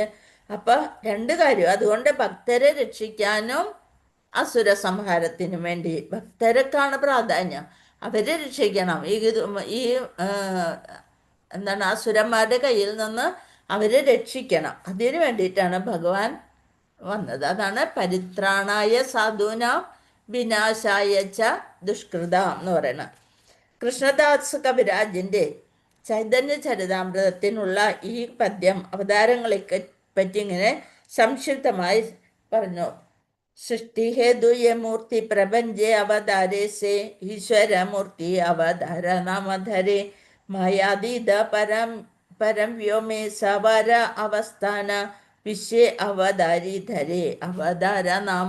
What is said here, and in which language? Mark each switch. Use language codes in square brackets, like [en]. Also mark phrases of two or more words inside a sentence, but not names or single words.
[ml] അപ്പൊ രണ്ട് കാര്യം, അതുകൊണ്ട് ഭക്തരെ രക്ഷിക്കാനും അസുര സംഹാരത്തിനും വേണ്ടി ഭക്തർക്കാണ് പ്രാധാന്യം. അവരെ രക്ഷിക്കണം. ഈ എന്താണ്, അസുരന്മാരുടെ കയ്യിൽ നിന്ന് അവരെ രക്ഷിക്കണം. അതിനു വേണ്ടിയിട്ടാണ് ഭഗവാൻ വന്നത്. അതാണ് [sa] परित्राणाय साधूनां विनाशाय च दुष्कृताम् [ml] എന്ന് പറയുന്നത്. കൃഷ്ണദാസ് കവിരാജിന്റെ ചൈതന്യ ചരിതാമൃതത്തിനുള്ള ഈ പദ്യം അവതാരങ്ങളെ പറ്റി ഇങ്ങനെ സംക്ഷിപ്തമായി പറഞ്ഞു. [bn] সৃষ্টিহেতু যেই মূর্তি প্রপঞ্চে অবতরে সেই ঈশ্বরমূর্তি অবতার নাম ধরে মায়াতীত পরব্যোমে সবার অবস্থান বিশ্বে অবতরি ধরে অবতার নাম.